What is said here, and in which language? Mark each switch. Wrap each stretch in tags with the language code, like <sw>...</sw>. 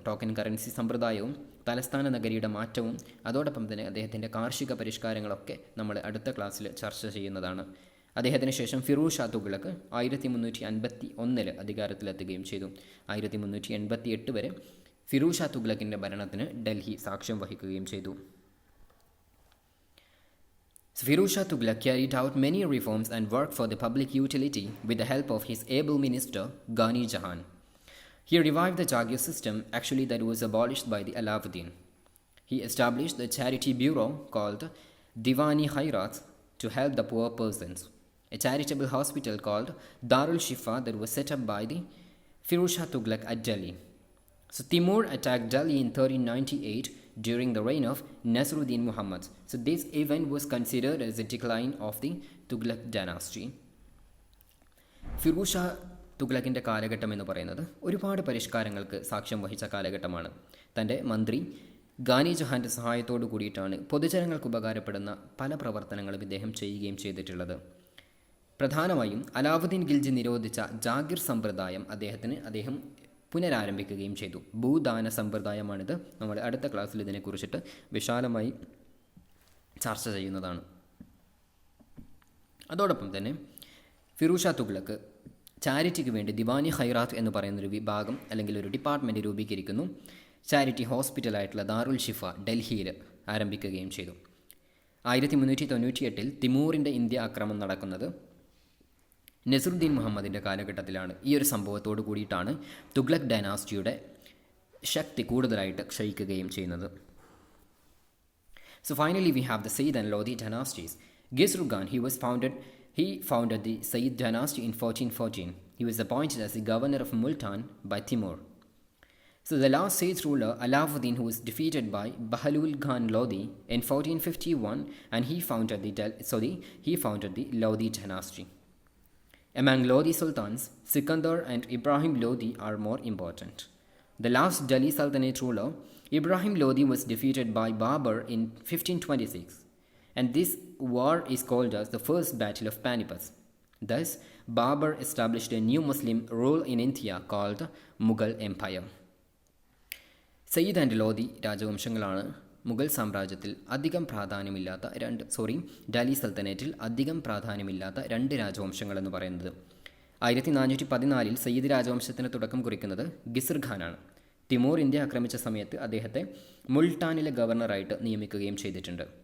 <ml>Token currency സമ്പ്രദായവും തലസ്ഥാന നഗരിയുടെ മാറ്റവും അതോടൊപ്പം തന്നെ അദ്ദേഹത്തിൻ്റെ കാർഷിക പരിഷ്കാരങ്ങളൊക്കെ നമ്മൾ അടുത്ത ക്ലാസ്സിൽ ചർച്ച ചെയ്യുന്നതാണ്. അദ്ദേഹത്തിന് ശേഷം ഫിറൂസ് ഷാ തുഗ്ലക് 1351 അധികാരത്തിലെത്തുകയും ചെയ്തു. 1388 വരെ ഫിറൂസ് ഷാ തുഗ്ലക്കിൻ്റെ ഭരണത്തിന് ഡൽഹി സാക്ഷ്യം വഹിക്കുകയും ചെയ്തു.</ml> <en>Firuz Shah Tughlaq carried out many reforms and worked for the public utility with the help of his able minister Ghani Jahan. He revived the Jagir system, actually that was abolished by the Alauddin. He established the charity bureau called Diwani Khairat to help the poor persons. A charitable hospital called Darul Shifa that was set up by the Firuz Shah Tughlaq at Delhi. So Timur attacked Delhi in 1398 during the reign of Nasruddin Muhammad. So this event was considered as a decline of the Tughlaq dynasty.</en> <ml>Firoz Shah തുഗ്ലക്കിൻ്റെ കാലഘട്ടം എന്ന് പറയുന്നത് ഒരുപാട് പരിഷ്കാരങ്ങൾക്ക് സാക്ഷ്യം വഹിച്ച കാലഘട്ടമാണ്. തൻ്റെ മന്ത്രി ഗാനി ജഹാൻ്റെ സഹായത്തോടു കൂടിയിട്ടാണ് പൊതുജനങ്ങൾക്ക് ഉപകാരപ്പെടുന്ന പല പ്രവർത്തനങ്ങളും ഇദ്ദേഹം ചെയ്യുകയും ചെയ്തിട്ടുള്ളത്. പ്രധാനമായും അലാവുദ്ദീൻ ഖിൽജി നിരോധിച്ച ജാഗിർ സമ്പ്രദായം അദ്ദേഹം പുനരാരംഭിക്കുകയും ചെയ്തു. ഭൂദാന സമ്പ്രദായമാണിത്. നമ്മൾ അടുത്ത ക്ലാസ്സിൽ ഇതിനെക്കുറിച്ചിട്ട് വിശാലമായി ചർച്ച ചെയ്യുന്നതാണ്. അതോടൊപ്പം തന്നെ ഫിറൂസ് ഷാ തുഗ്ലക്ക് ചാരിറ്റിക്ക് വേണ്ടി ദിവാനി ഖൈറാത്ത് എന്ന് പറയുന്നൊരു വിഭാഗം അല്ലെങ്കിൽ ഒരു ഡിപ്പാർട്ട്മെൻറ്റ് രൂപീകരിക്കുന്നു. ചാരിറ്റി ഹോസ്പിറ്റലായിട്ടുള്ള ദാറുൽ ഷിഫ ഡൽഹിയിൽ ആരംഭിക്കുകയും ചെയ്തു. 1398 തിമൂറിൻ്റെ ഇന്ത്യ ആക്രമണം നടക്കുന്നത് നസറുദ്ദീൻ മുഹമ്മദിൻ്റെ കാലഘട്ടത്തിലാണ്. ഈ ഒരു സംഭവത്തോട് കൂടിയിട്ടാണ് തുഗ്ലക് ഡൈനാസ്റ്റിയുടെ ശക്തി കൂടുതലായിട്ട് ക്ഷയിക്കുകയും ചെയ്യുന്നത്.</ml> <en>So finally we have the Sayyid and Lodi dynasties. Ghizr Khan, he founded the Sayyid dynasty in 1414. He was appointed as the governor of Multan by Timur. So the last Sayyid ruler, Alauddin, who was defeated by Bahlul Khan Lodi in 1451, and he founded the Lodi dynasty. Among Lodi sultans, Sikandar and Ibrahim Lodi are more important. The last Delhi Sultanate ruler, Ibrahim Lodi, was defeated by Babur in 1526, and this war is called as the First Battle of Panipat. Thus, Babur established a new Muslim rule in India called Mughal Empire.</en> <ml>Sayyid and Lodhi രാജവംശങ്ങളാണ് Mughal സാമ്രാജ്യത്തിൽ അധികം പ്രാധാന്യമില്ലാത്ത ഡൽഹി സൽത്തനേറ്റിൽ അധികം പ്രാധാന്യമില്ലാത്ത രണ്ട് രാജവംശങ്ങളെന്ന് പറയുന്നത്. 1414 സയ്യിദ് രാജവംശത്തിന് തുടക്കം കുറിക്കുന്നത് ഗിസ്ർ ഖാനാണ്. Timur India ആക്രമിച്ച സമയത്ത് അദ്ദേഹത്തെ മുൾട്ടാനിലെ ഗവർണറായിട്ട് നിയമിക്കുകയും ചെയ്തിട്ടുണ്ട്.</ml>